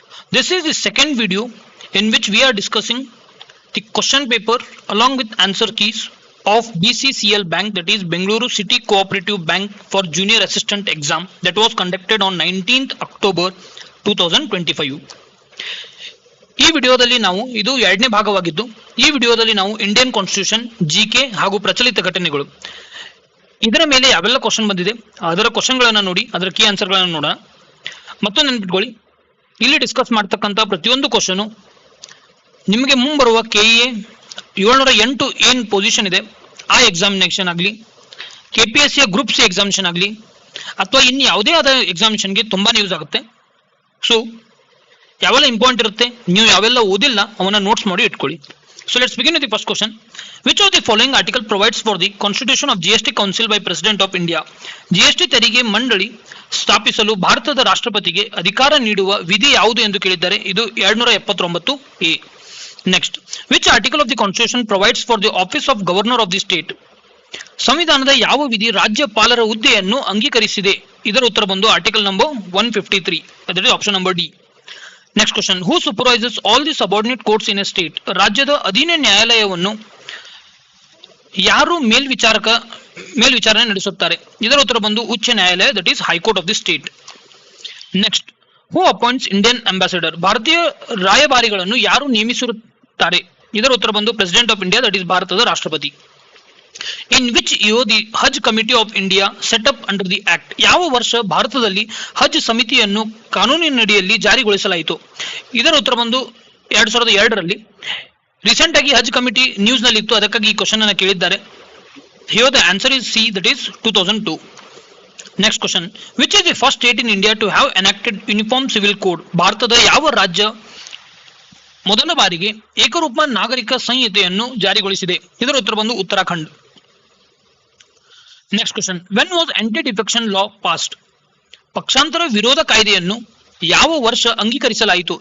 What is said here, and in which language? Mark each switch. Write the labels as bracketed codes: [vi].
[en] This is the second video in which we are discussing the question paper along with answer keys of BCCL Bank, that is Bengaluru City Cooperative Bank for Junior Assistant exam that was conducted on 19th October 2025. [kn] ಈ ವಿಡಿಯೋದಲ್ಲಿ ನಾವು ಇದು ಎರಡನೇ ಭಾಗವಾಗಿದ್ದು ಈ ವಿಡಿಯೋದಲ್ಲಿ ನಾವು Indian constitution GK ಹಾಗೂ ಪ್ರಚಲಿತ ಘಟನೆಗಳು ಇದರ ಮೇಲೆ ಯಾವೆಲ್ಲ ಕ್ವಶನ್ ಬಂದಿದೆ ಅದರ ಕ್ವಶನ್ಗಳನ್ನು ನೋಡಿ ಅದರ ಕೀ ಆನ್ಸರ್ಗಳನ್ನು ನೋಡೋಣ. ಮತ್ತೊಂದು ನೆನಪಿಟ್ಕೊಳ್ಳಿ, ಇಲ್ಲಿ ಡಿಸ್ಕಸ್ ಮಾಡ್ತಕ್ಕಂಥ ಪ್ರತಿಯೊಂದು ಕ್ವಶನು ನಿಮಗೆ ಮುಂಬರುವ KEA 708 ಏನು ಪೊಸಿಷನ್ ಇದೆ ಆ ಎಕ್ಸಾಮಿನೇಷನ್ ಆಗಲಿ, KPSC ಗ್ರೂಪ್ ಸಿ ಎಕ್ಸಾಮಿನೇಷನ್ ಆಗಲಿ ಅಥವಾ ಇನ್ನು ಯಾವುದೇ ಆದ ಎಕ್ಸಾಮಿನೇಷನ್ಗೆ ತುಂಬಾನೇ ಯೂಸ್ ಆಗುತ್ತೆ. ಸೊ ಯಾವೆಲ್ಲ ಇಂಪಾರ್ಟೆಂಟ್ ಇರುತ್ತೆ, ನೀವು ಯಾವೆಲ್ಲ ಓದಿಲ್ಲ ಅವನ್ನ ನೋಟ್ಸ್ ಮಾಡಿ ಇಟ್ಕೊಳ್ಳಿ. [en] So let's begin with the first question. Which of the following article provides for the constitution of GST Council by President of India? [kn] GST ತೆರಿಗೆ ಮಂಡಳಿ ಸ್ಥಾಪಿಸಲು ಭಾರತದ ರಾಷ್ಟ್ರಪತಿಗೆ ಅಧಿಕಾರ ನೀಡುವ ವಿಧಿ ಯಾವುದು ಎಂದು ಕೇಳಿದ್ದಾರೆ. ಇದು 279A. [en] Next, which article of the constitution provides for the office of governor of the state? [kn] ಸಂವಿಧಾನದ ಯಾವ ವಿಧಿ ರಾಜ್ಯಪಾಲರ ಹುದ್ದೆಯನ್ನು ಅಂಗೀಕರಿಸಿದೆ? ಇದರ ಉತ್ತರ ಬಂದು article number 153, [en] that is option number D. Next question, who supervises all the subordinate courts in a state? [kn] ರಾಜ್ಯದ ಅಧೀನ ನ್ಯಾಯಾಲಯವನ್ನು ಯಾರು ಮೇಲ್ವಿಚಾರಣೆ ನಡೆಸುತ್ತಾರೆ? ಇದರ ಉತ್ತರ ಬಂದು ಉಚ್ಚ ನ್ಯಾಯಾಲಯ, [en] That is high court of the state. Next, who appoints Indian ambassador? [kn] ಭಾರತೀಯ ರಾಯಭಾರಿಗಳನ್ನು ಯಾರು ನೇಮಿಸುತ್ತಾರೆ? ಇದರ ಉತ್ತರ ಬಂದು president of India, that is ಭಾರತದ ರಾಷ್ಟ್ರಪತಿ. [en] In which year the Hajj Committee of India set up under the Act? [kn] ಯಾವ ವರ್ಷ ಭಾರತದಲ್ಲಿ ಹಜ್ ಸಮಿತಿಯನ್ನು ಕಾನೂನಿನಡಿಯಲ್ಲಿ ಜಾರಿಗೊಳಿಸಲಾಯಿತು? ಇದರ ಉತ್ತರ ಬಂದು 2002ರಲ್ಲಿ. ರೀಸೆಂಟ್ ಆಗಿ ಹಜ್ ಕಮಿಟಿ ನ್ಯೂಸ್ ನಲ್ಲಿ ಇತ್ತು, ಅದಕ್ಕಾಗಿ ಈ ಕ್ವಶನ್ ಅನ್ನು ಕೇಳಿದ್ದಾರೆ. [en] Here the answer is C, that is 2002. Next question, which is the first state in India to have enacted uniform civil code? [kn] ಭಾರತದ ಯಾವ ರಾಜ್ಯ ಮೊದಲ ಬಾರಿಗೆ ಏಕರೂಪ ನಾಗರಿಕ ಸಂಹಿತೆಯನ್ನು ಜಾರಿಗೊಳಿಸಿದೆ? ಇದರ ಉತ್ತರ ಬಂದು Uttarakhand. [en] Next question, when was anti defection law passed? [kn] ಪಕ್ಷಾಂತರ ವಿರೋಧ ಕಾಯ್ದೆಯನ್ನು ಯಾವ ವರ್ಷ ಅಂಗೀಕರಿಸಲಾಯಿತು?